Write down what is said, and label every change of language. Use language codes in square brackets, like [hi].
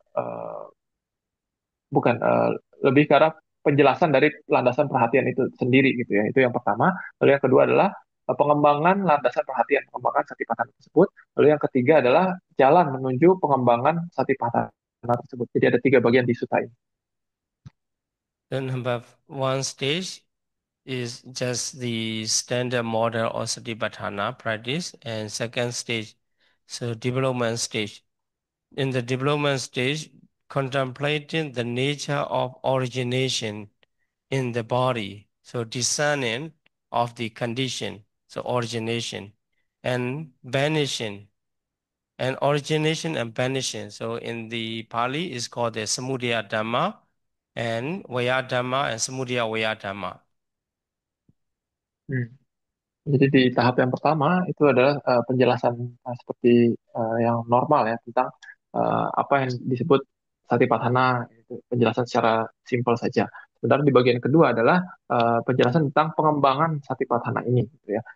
[id] Uh, bukan lebih ke arah penjelasan dari landasan perhatian itu sendiri gitu ya. Itu yang pertama. Lalu yang kedua adalah pengembangan landasan perhatian, pengembangan satipatthana tersebut. Lalu yang ketiga adalah jalan menuju pengembangan satipatthana tersebut. Jadi ada tiga bagian di sutta ini. [en] Then number one stage is just the standard model of Satipatthana practice, and second stage, so development stage. In the development stage, contemplating the nature of origination in the body, so discerning of the condition, so origination, and vanishing, and origination and vanishing. So in the Pali, is called the Samudaya Dhamma, and Vaya Dhamma and Samudaya Vaya Dhamma. Hmm. [id] Jadi di tahap yang pertama itu adalah penjelasan seperti yang normal ya tentang apa yang disebut satipatthana, itu penjelasan secara simpel saja. Sementara di bagian kedua adalah penjelasan tentang pengembangan satipatthana ini, gitu ya.